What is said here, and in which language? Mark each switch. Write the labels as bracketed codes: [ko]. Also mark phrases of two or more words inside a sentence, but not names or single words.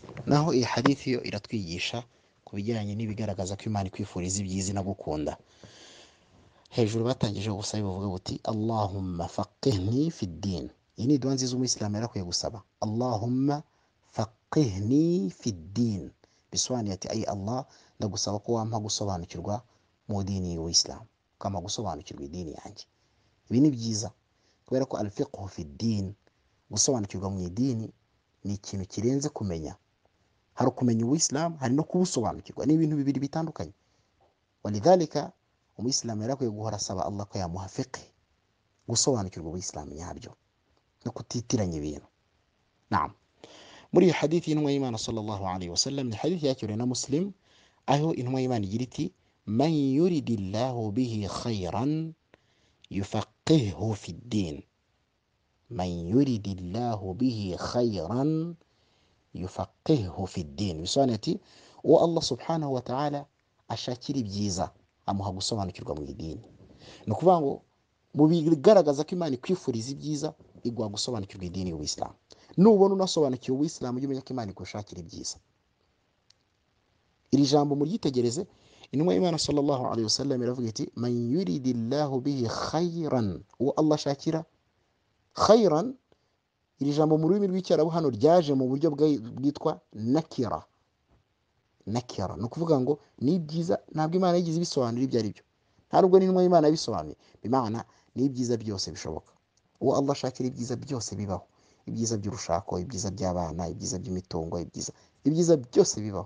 [rw] naho iyi hadithi yo iratwigisha ku bijyanye n'ibigaragaza ko Imana ikwifuriza ibyiza no gukunda. Hejuru batangije gusaba bavuga buti [ar] اللهم فقهني في الدين. [rw] Iyi ni dua nziza umuyisilamu yarakwiye gusaba. [ar] اللهم فقهني في الدين, [rw] bisobanuye ati ayi Allah, ndagusaba ko wampa gusobanukirwa mu dini y'Ubuislamu, ukampa gusobanukirwa idini yanjye. Ibi ni byiza kubera ko [ar] الفقه في الدين, [rw] gusobanukirwa mu idini ni ikintu kirenze kumenya. Hari ukumenya Ubuislamu, hari no kubusobanukirwa. Ni ibintu bibiri bitandukanye. Walidhalika umuyisilamu yarakwiye guhora asaba Allah ko yamuha fiqh, gusobanukirwa Ubuislamu nyabyo no kutitiranya ibintu. Naam. Muri iyi hadithi y'intumwa y'Imana [ar] صلى الله عليه وسلم, [rw] ni hadithi yakiriwe na Muslim, aho intumwa y'Imana igira iti [ar] من يرد الله به خيرا يفقهه في الدين. من يرد الله به خيرا يفقهه في الدين, [rw] bisobanuye ati uwo Allah [ar] سبحانه وتعالى [rw] ashakira ibyiza amuha gusobanukirwa mu idini. Ni ukuvuga ngo mu bigaragaza ko Imana ikwifuriza ibyiza, iguha gusobanukirwa idini y'Ubuislamu. Nubona unasobanukiwe Ubuislamu, ujye umenya ko Imana ikushakira ibyiza. Iri jambo muryitegereze, intumwa y'Imana [ar] صلى الله عليه وسلم [rw] iravuga iti [ar] من يرد الله به خيرا, [rw] uwo Allah ashakira khayran. Iri jambo mu rurimi rw'icyarabu hano ryaje mu buryo bwitwa nakira. Nakira ni ukuvuga ngo ni byiza, ntabwo Imana yigize ibisobanura ibyo ari byo, nta nubwo n'intumwa y'Imana yabisobanuye. Bimana ni ibyiza byose bishoboka. Uwo Allah ashakira ibyiza byose bibaho, ibyiza by'urushako, ibyiza by'abana, ibyiza by'imitungo, ibyiza byose bibaho.